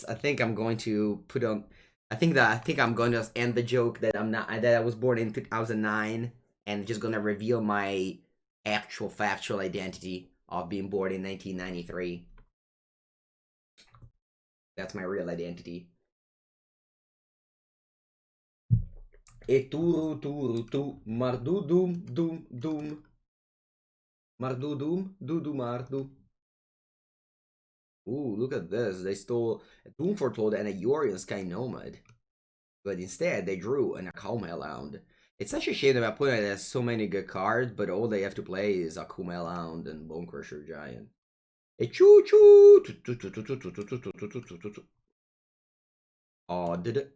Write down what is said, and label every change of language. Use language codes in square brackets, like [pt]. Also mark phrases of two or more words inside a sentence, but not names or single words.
[en] I think I'm going to put on. I think I'm going to end the joke that I'm not that I was born in 2009 and just gonna reveal my actual factual identity of being born in 1993. That's my real identity. E turu turu tu mardu dum dum dum mardu dum du mardu. Ooh, look at this. They stole a Doom Foretold and a Yorion Sky Nomad. But instead, they drew an Akuma Hound. It's such a shame that my opponent has so many good cards, but all they have to play is Akuma Hound and Bone Crusher Giant. A choo choo! Oh, did it?